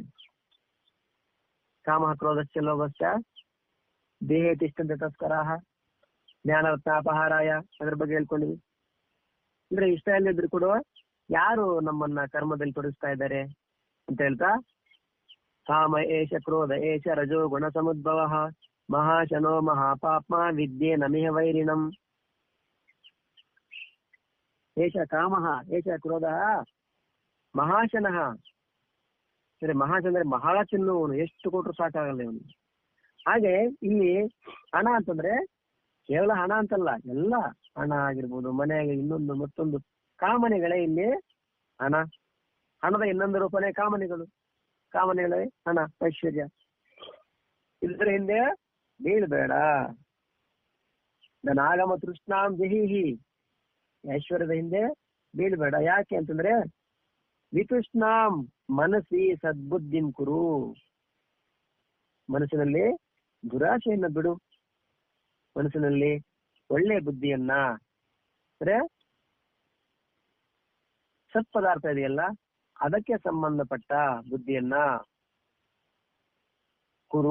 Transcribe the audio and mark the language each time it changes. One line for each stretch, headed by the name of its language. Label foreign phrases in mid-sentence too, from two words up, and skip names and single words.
Sanskrit: ಕಾಮ ಕ್ರೋಧಶ್ಚ ಲೋಭಶ್ಚ ದೇಹೇ ತಿಷ್ಠಂತೆ ತಸ್ಕರಾಹ ಜ್ಞಾನರತ್ನಾಪಹಾರಾಯ
Kannada: ಅದ್ರ ಬಗ್ಗೆ ಹೇಳ್ಕೊಂಡಿವಿ. ಅಂದ್ರೆ ಇಷ್ಟ ಇಲ್ಲದಿದ್ರು ಕೂಡ ಯಾರು ನಮ್ಮನ್ನ ಕರ್ಮದಲ್ಲಿ ತೊಡಗಿಸ್ತಾ ಇದ್ದಾರೆ ಅಂತ ಹೇಳ್ತಾ,
Sanskrit: ಕಾಮ ಏಷ ಕ್ರೋಧ ಏಷ ರಜೋ ಗುಣ ಸಮುದ್ಭವ ಮಹಾಶನೋ ಮಹಾಪಾಪ್ಮ ವಿದ್ಯೆ ನಮಿಹ ವೈರಿಣಂ. ಏಷ ಕಾಮಃ ಏಷ ಕ್ರೋಧ ಮಹಾಶನಃ.
Kannada: ಸರಿ, ಮಹಾಶನ ಬಹಳ ತಿನ್ನುವನು, ಎಷ್ಟು ಕೊಟ್ಟರು ಸಾಕಾಗಲ್ಲ ಇವನು. ಹಾಗೆ ಇಲ್ಲಿ ಹಣ ಅಂತಂದ್ರೆ ಕೇವಲ ಹಣ ಅಂತಲ್ಲ, ಎಲ್ಲ ಹಣ ಆಗಿರ್ಬೋದು, ಮನೆಯಾಗಿ ಇನ್ನೊಂದು ಮತ್ತೊಂದು ಕಾಮನೆಗಳೇ ಇಲ್ಲಿ ಹಣ. ಹಣದ ಇನ್ನೊಂದು ರೂಪನೇ ಕಾಮನೆಗಳು. ಕಾಮನೆಗಳೇ ಹಣ ಐಶ್ವರ್ಯ. ಇದ್ರ ಹಿಂದೆ ಬೀಳ್ಬೇಡ.
Sanskrit: ಧನಾಗಮ ತೃಷ್ಣಾಂ ಜಹೀಹಿ.
Kannada: ಐಶ್ವರ್ಯದ ಹಿಂದೆ ಬೀಳ್ಬೇಡ. ಯಾಕೆ ಅಂತಂದ್ರೆ
Sanskrit: ವಿತೃಷ್ಣಾಂ ಮನಸ್ಸಿ ಸದ್ಬುದ್ಧಿಂ ಕುರು.
Kannada: ಮನಸ್ಸಿನಲ್ಲಿ ದುರಾಶೆಯನ್ನ ಬಿಡು. ಮನಸ್ಸಿನಲ್ಲಿ ಒಳ್ಳೆ ಬುದ್ಧಿಯನ್ನ, ಅಂದ್ರೆ ಸತ್ಪದಾರ್ಥ ಇದೆಯಲ್ಲ ಅದಕ್ಕೆ ಸಂಬಂಧಪಟ್ಟ ಬುದ್ಧಿಯನ್ನ ಕುರು.